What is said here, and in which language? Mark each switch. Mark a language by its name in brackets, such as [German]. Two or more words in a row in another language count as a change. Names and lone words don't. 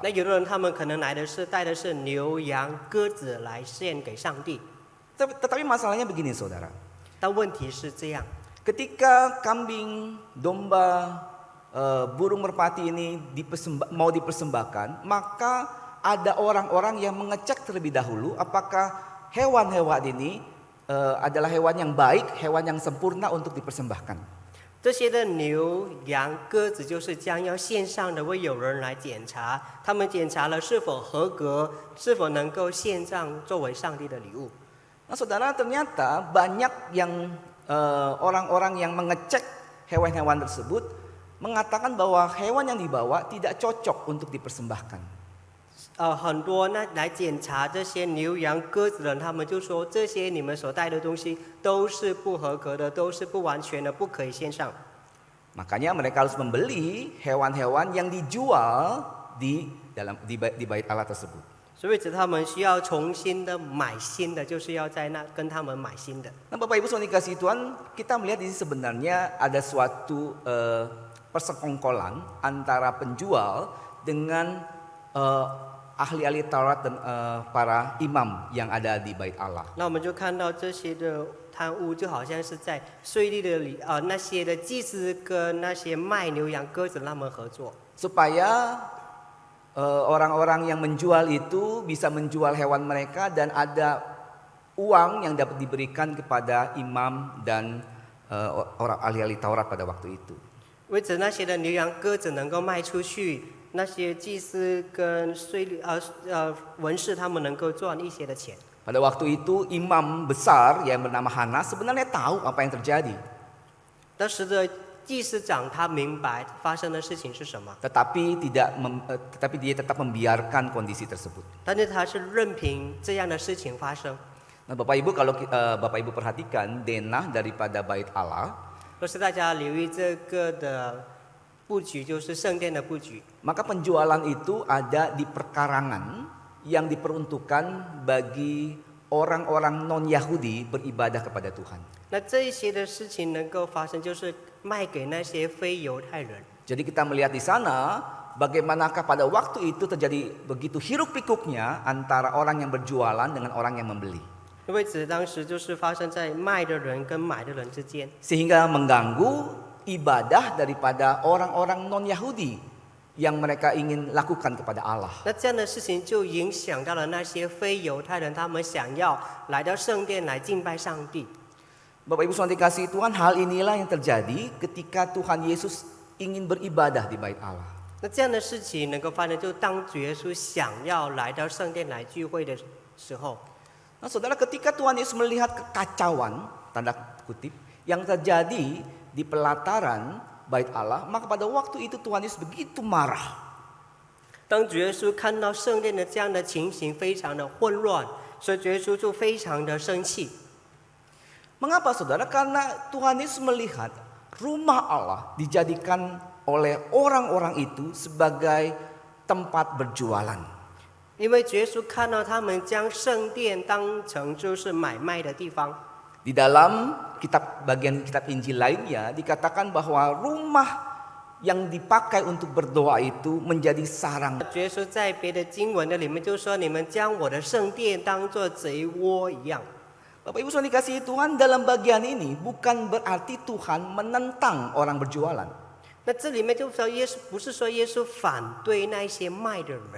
[Chinese] 那有的人他们可能来的是带的是牛羊鸽子来献给上帝， [Indonesian] Tetapi masalahnya begini saudara. [Chinese] 但问题是这样， [Indonesian] Ketika kambing, domba, burung merpati ini mau dipersembahkan, maka ada orang-orang yang mengecek terlebih dahulu apakah hewan-hewan ini adalah hewan yang baik, hewan yang sempurna untuk dipersembahkan. [Chinese] 这些的牛羊鸽子就是将要献上的，会有人来检查，他们检查了是否合格，是否能够献上作为上帝的礼物。 [Indonesian] Nah saudara, ternyata banyak yang orang-orang yang mengecek hewan-hewan tersebut mengatakan bahwa hewan yang dibawa tidak cocok untuk dipersembahkan. [Chinese] 很多那来检查这些牛羊鸽子的人，他们就说这些你们所带的东西都是不合格的，都是不完全的，不可以献上。 [Indonesian] Makanya mereka harus membeli hewan-hewan yang dijual di Bait Allah tersebut. [Chinese] 所以他们需要重新的买新的，就是要在那跟他们买新的。 [Indonesian] Nah Bapak Ibu saudara dikasihi Tuhan, kita melihat di sini sebenarnya ada suatu persekongkolan antara penjual dengan ahli-ahli Taurat dan para imam yang ada di Bait Allah. [Chinese] 那我们就看到这些的贪污，就好像是在税吏的那些的祭司跟那些卖牛羊鸽子他们合作， [Indonesian] Supaya orang-orang yang menjual itu bisa menjual hewan mereka dan ada uang yang dapat diberikan kepada imam dan orang ahli-ahli Taurat pada waktu itu. [Chinese] 为着那些的牛羊鸽子能够卖出去，那些祭司跟文士他们能够赚一些的钱。 [Indonesian] Pada waktu itu imam besar yang bernama Hana sebenarnya tahu apa yang terjadi. [Chinese] 当时的祭司长他明白发生的事情是什么， [Indonesian] Tetapi dia tetap membiarkan kondisi tersebut. [Chinese] 但是他是任凭这样的事情发生。 [Indonesian] Nah, Bapak Ibu kalau Bapak Ibu perhatikan denah daripada Bait Allah, [Chinese] 若是大家留意这个的布局，就是圣殿的布局， [Indonesian] maka penjualan itu ada di perkarangan yang diperuntukkan bagi orang-orang non-Yahudi beribadah kepada Tuhan. [Chinese] 那这一些的事情能够发生，就是卖给那些非犹太人。 [Indonesian] Jadi kita melihat di sana bagaimanakah pada waktu itu terjadi begitu hiruk pikuknya antara orang yang berjualan dengan orang yang membeli. [Chinese] 因为当时就是发生在卖的人跟买的人之间， [Indonesian] Sehingga mengganggu ibadah daripada orang-orang non-Yahudi yang mereka ingin lakukan kepada Allah. [Chinese] 那这样的事情就影响到了那些非犹太人，他们想要来到圣殿来敬拜上帝。 [Indonesian] Bapak Ibu saudara dikasihi Tuhan, hal inilah yang terjadi ketika Tuhan Yesus ingin beribadah di Bait Allah. [Chinese] 那这样的事情能够发生，就当主耶稣想要来到圣殿来聚会的时候， [Indonesian] Nah saudara, ketika Tuhan Yesus melihat kekacauan, tanda kutip, yang terjadi di pelataran bait Allah, maka pada waktu itu Tuhan Yesus begitu marah. [Chinese] 当主耶稣看到圣殿的这样的情形非常的混乱，所以主耶稣就非常的生气。 [Indonesian] Mengapa saudara? Karena Tuhan Yesus melihat rumah Allah dijadikan oleh orang-orang itu sebagai tempat berjualan. [Chinese] 因为主耶稣看到他们将圣殿当成就是买卖的地方。 [Indonesian] Di dalam bagian kitab Injil lainnya dikatakan bahwa rumah yang dipakai untuk berdoa itu menjadi sarang. [Chinese] 主耶稣在别的经文的里面就说：“你们将我的圣殿当作贼窝一样。” [Indonesian] Bapak Ibu saudara dikasihi Tuhan, dalam bagian ini bukan berarti Tuhan menentang orang berjualan. [Chinese] 那这里面就说耶稣不是说耶稣反对那一些卖的人，